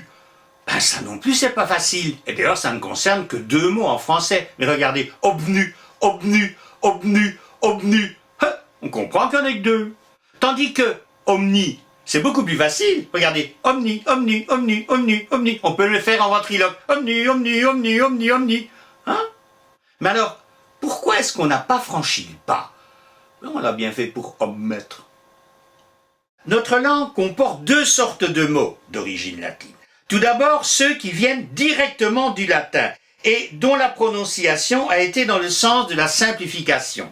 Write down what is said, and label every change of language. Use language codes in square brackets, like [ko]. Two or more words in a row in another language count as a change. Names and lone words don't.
[fr] Ça non plus, c'est pas facile. Et d'ailleurs, ça ne concerne que 2 mots en français. Mais regardez, obnu, obnu, obnu, obnu. On comprend qu'il n'y en a que 2. Tandis que omni, c'est beaucoup plus facile. Regardez, omni, omni, omni, omni, omni. On peut le faire en ventriloque. Omni, omni, omni, omni, omni. Mais alors, pourquoi est-ce qu'on n'a pas franchi le pas? On l'a bien fait pour obmettre. Notre langue comporte 2 sortes de mots d'origine latine. Tout d'abord, ceux qui viennent directement du latin et dont la prononciation a été dans le sens de la simplification.